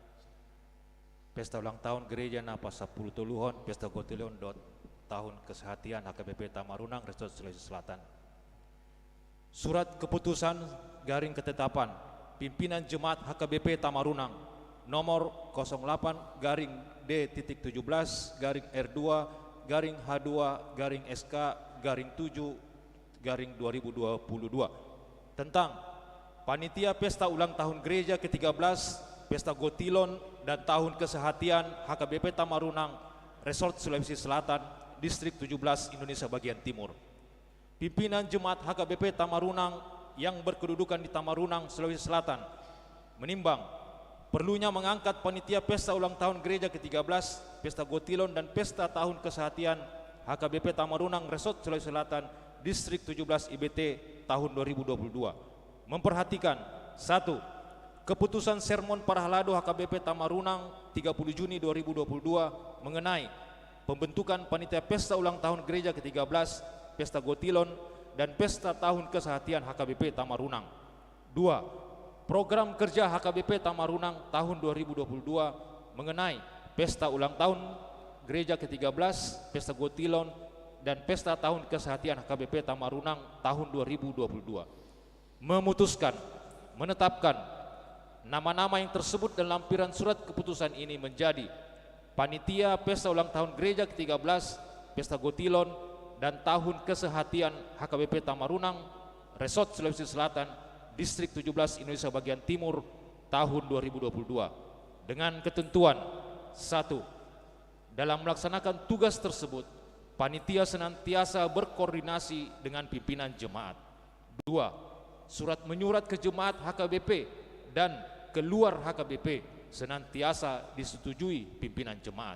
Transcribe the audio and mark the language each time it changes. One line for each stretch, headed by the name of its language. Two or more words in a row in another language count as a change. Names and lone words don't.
Indonesian: pesta ulang tahun gereja
Batak Toba: napa 10 tuluhon
Indonesian: pesta gotilon tahun kesehatian HKBP Tamarunang Resort Sulawesi Selatan. Surat keputusan garing ketetapan pimpinan jemaat HKBP Tamarunang nomor 08 garing D.17 garing R2 garing H2 garing SK garing 7 garing 2022 tentang panitia pesta ulang tahun gereja ke-13 pesta gotilon dan tahun kesehatian HKBP Tamarunang Resort Sulawesi Selatan Distrik 17 Indonesia bagian Timur. Pimpinan jemaat HKBP Tamarunang yang berkedudukan di Tamarunang Sulawesi Selatan menimbang perlunya mengangkat panitia pesta ulang tahun gereja ke-13 pesta gotilon dan pesta tahun kesehatian HKBP Tamarunang Resort Sulawesi Selatan Distrik 17 IBT tahun 2022 memperhatikan 1. Keputusan Sermon Parahlado HKBP Tamarunang 30 Juni 2022 mengenai pembentukan panitia pesta ulang tahun gereja ke-13 pesta gotilon dan pesta tahun kesehatian HKBP Tamarunang. 2. Program kerja HKBP Tamarunang tahun 2022 mengenai pesta ulang tahun gereja ke-13 pesta gotilon dan pesta tahun kesehatian HKBP Tamarunang tahun 2022 memutuskan menetapkan nama-nama yang tersebut dalam lampiran surat keputusan ini menjadi panitia pesta ulang tahun gereja ke-13 pesta gotilon dan tahun kesehatian HKBP Tamarunang Resort Sulawesi Selatan Distrik 17 Indonesia bagian Timur tahun 2022 dengan ketentuan 1. Dalam melaksanakan tugas tersebut panitia senantiasa berkoordinasi dengan pimpinan jemaat. 2. Surat menyurat ke jemaat HKBP dan keluar HKBP senantiasa disetujui pimpinan jemaat.